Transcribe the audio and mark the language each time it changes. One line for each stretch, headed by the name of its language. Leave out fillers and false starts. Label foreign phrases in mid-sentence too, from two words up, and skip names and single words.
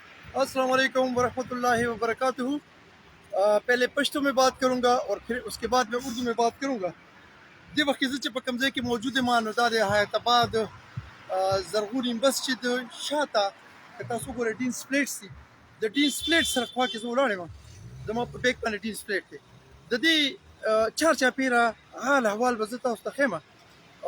Arabic: السلام عليكم ورحمة الله وبركاته.
Urdu: پہلے پشتو میں بات کرونگا اور پھر اسکے بعد میں اردو میں بات کرونگا.
Pashto: دې وخت زه چې په کوم ځای کې موجود یم نو دا د حیات آباد زرغونې مسجد شاته که تاسو وګورئ ډینس فلیټس دي د ډینس فلیټ سره خوا کې زه ولاړ یم زما په بیک باندې ډینس فلیټ دی د دې چارچاپېره حال احوال به زه تاسو ته ښیم او